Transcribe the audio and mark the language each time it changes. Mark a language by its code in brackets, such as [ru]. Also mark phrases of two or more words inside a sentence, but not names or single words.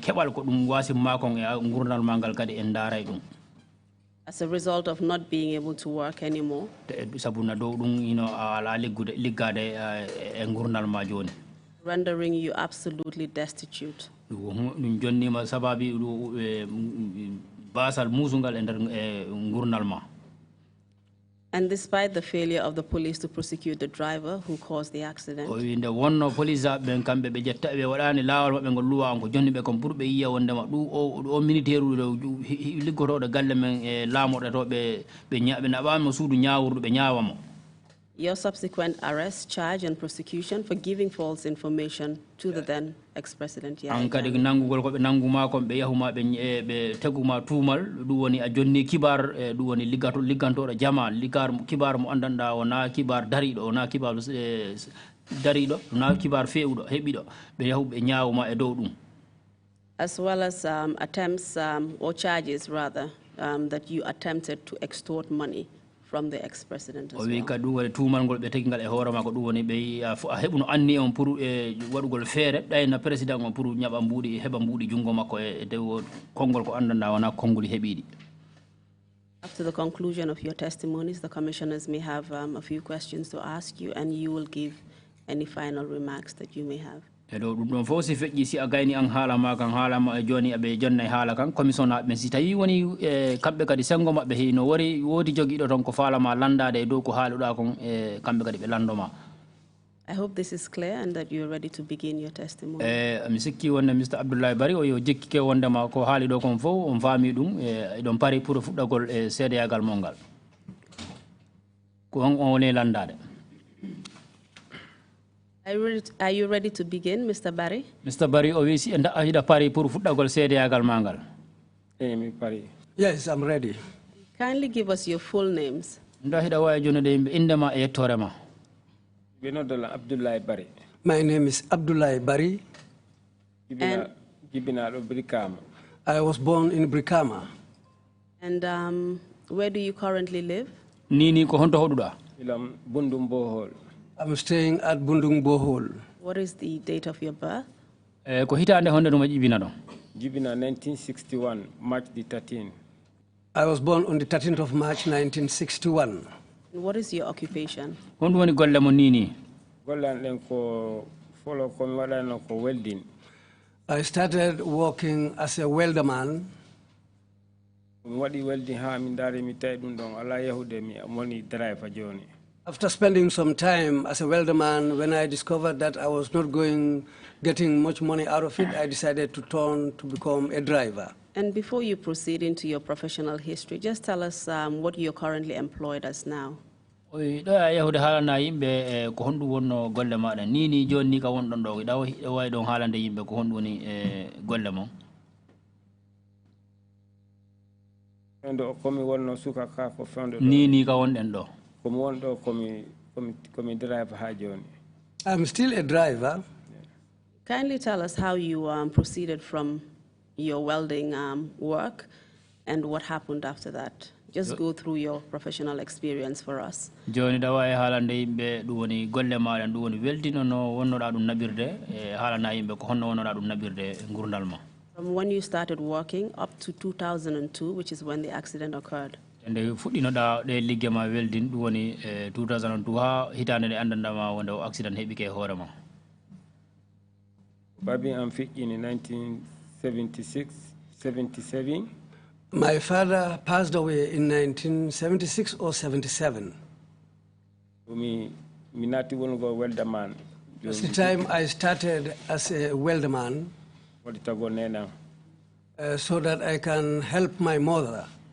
[ff] keɓal ko ɗum wasimma kon e gurdal ma ngal kadi en daaray ɗum. [en] As a result of not being able to work anymore. [ff] Sabuna dow ɗum ala liggade e gurdal ma joni. [en] Rendering you absolutely destitute. [ff] ɗum jonnima sababi basal musungal e nder gurnal ma. [en] And despite the failure of the police to prosecute the driver who caused the accident. [ff] Nde wonno police ɓen kamɓe ɓe jetta ɓe waɗani lawol maɓɓe ngol luwa on ko jonni ɓe kon pour ɓe yiya wondema o militaire liggotoɗo galle men e laamoɗe to ɓe naɓama suudu ñawurdu ɓe ñawamo. [en] Your subsequent arrest, charge, and prosecution for giving false information to the then ex-president. [ff] An kadi nangugol ko ɓe nanguma kon ɓe yahuma ɓe teguma tuumal ɗum woni a jonni kibar ɗum woni liggantoɗo jama kibar mo andanɗa wona kibar dariɗo wona kibar dariɗo wona kibar fewɗo heɓiɗo ɓe yahu ɓe ñawuma e dow ɗum. [en] As well as attempts or charges rather that you attempted to extort money from the ex-president as well. [ff] O wi kadi ɗum woni tuumal ngol ɓe tegingal e hoore makko ɗum woni ɓe a heɓuno anni on pour e waɗugol feere ɗayna président on pour ñaɓa mbuuɗi heɓa mbuuɗi junngo makko e dow konngol ko andanɗa wona konngol heɓiɗi. [en] After the conclusion of your testimonies, the commissioners may have a few questions to ask you, and you will give any final remarks that you may have. [ff] E dow ɗum ɗon fof si feƴƴi si a gayni an haala ma kan haala ma e joni aɓe jonna e haala kan commission naɓe ɓen si tawi woni kamɓe kadi sengo maɓɓe hino woodi joguiɗo toon ko faalama landade e dow ko haaluɗa kon e kamɓe kadi ɓe landoma. [en] I hope this is clear and that you're ready to begin your testimony. [ff] Mi sikki wonde Mr. Abdoulie Barry o yo jekkike wondema ko haali ɗo kon fof on faami ɗum eɗon pari pour fuɗɗagol e seedeyagal mon ngal ko on woni landade. [en] Are you ready to begin, Mr. Barry? Mr. Barry, obviously, and I [ff] pari pour fuɗɗagol seedeyagal mangal. [en] Yes, I'm ready. Kindly give us your full names. [ff] Nda hiɗa wawi jonude yimɓe indema e yettore ma. [en] Abdoulie Barry. My name is Abdoulie Barry. I was born in Brikama. And where do you currently live? [ff] Nini ko honto hoɗuɗa? [en] Bundung Bohol. I'm staying at Bundung Bohol. What is the date of your birth? [ff] Ko hitande honde ɗum jibina ɗon? Jibina 1961, [en] March the 13th. I was born on the 13th of March 1961. And what is your occupation? [ff] Honɗum woni golle mo nini? [en] Welding. I started working as a welderman. After spending some time as a welderman, when I discovered that I was not getting much money out of it, I decided to turn to become a driver. And before you proceed into your professional history, just tell us what you're currently employed as now. [ff] Yahude haalana yimɓe ko honɗum wonno golle maɗa ni joni ka wonɗon ɗo ɗa wawi ɗon haalande yimɓe ko honɗum woni golle mon. Ni ka wonɗen ɗo. [en] I'm still a driver. Kindly tell us how you proceeded from your welding work and what happened after that. Just go through your professional experience for us. [ff] Joni da wawi haalande yimɓe ɗum woni golle maɗa ɗum woni weldino no wonnoɗa ɗum naɓirde e haalana yimɓe ko honno wonnoɗa ɗum naɓirde gurdal ma. [en] From when you started working up to 2002, which is when the accident occurred. [ff] Nde fuɗɗinoɗa ɗe ligge ma weldin ɗum woni 2002 ha hitande nde andandama wonde o accident heɓike e hoore ma. Babi am fiƙƙi in 1976, 77. [en] My father passed away in 1976 or 77. That's the time I started as a welderman, so that I can help my mother.